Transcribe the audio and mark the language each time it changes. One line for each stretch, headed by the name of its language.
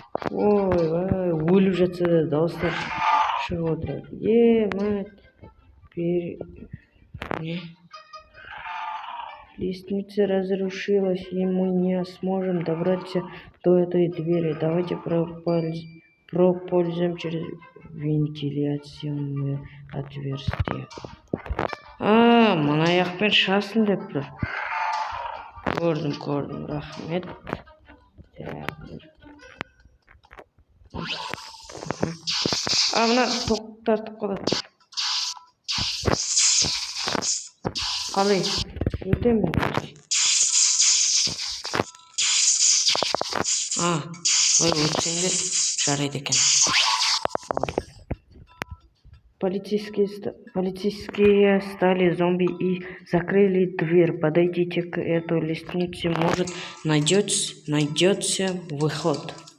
Kazakh: Ойбай, өліп жатса да дауыстар шығып отырады.
Russian: Мать.
Kazakh: Не?
Russian: Лестница разрушилась, и мы не сможем добраться до этой двери. Давайте пропользуем через вентиляционное отверстие.
Kazakh: Мына жақпен шығасың деп тұр. Көрдім, рахмет. Мына тоқтартып қалады. Қалай? Өтемін. Ой, өтсеңде жарайды екен.
Russian: Полицейские стали зомби и закрыли дверь. Подойдите к этой лестнице, может найдется выход.